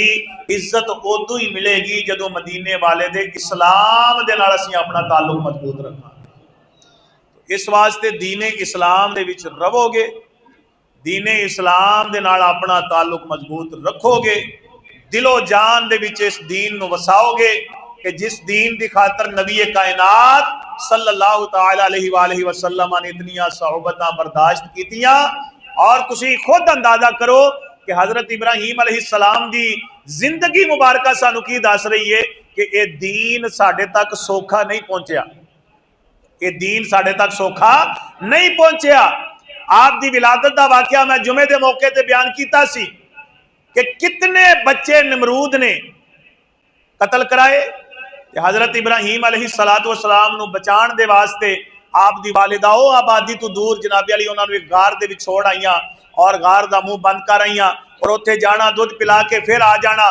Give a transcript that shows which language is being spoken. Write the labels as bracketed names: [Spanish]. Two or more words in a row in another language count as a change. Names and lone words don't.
[Punjabi] عزت اودوں ہی ملے گی جدوں مدینے والے دے اسلام دے نال اسیں اپنا تعلق مضبوط رکھاں گے. اس واسطے دین اسلام دے وچ رہوو گے، دین اسلام دے نال اپنا تعلق مضبوط رکھو گے، دلو جان دے وچ اس دین نوں وساؤ گے کہ جس دین دی خاطر نبی کائنات [Arabic] صلى الله تعالى عليه وسلم [Punjabi] نے اتنیاں صعوبتاں برداشت کیتیاں. اور تسی خود اندازہ کرو کہ حضرت ابراہیم [Arabic] عليه السلام [Punjabi] دی زندگی مبارکہ سانوں کی دس رہی ہے کہ ایہہ دین ساڈے تک سوکھا نہیں پہنچیا، ایہہ دین ساڈے تک سوکھا نہیں پہنچیا. آپ دی ولادت دا واقعہ میں جمعے دے موقعے تے بیان کیتا سی کہ کتنے بچے نمرود نے قتل کرائے. حضرت ابراہیم [Arabic] عليه الصلاة والسلام [Punjabi] نوں بچان دے واسطے آپ دی والدہ او آبادی توں دور جنابِ عالی اونہاں نوں اک غار دے وچ چھوڑ آئیاں اور غار دا منہ بند کر آئیاں اور اوتھے جانا دودھ پلا کے پھر آ جانا.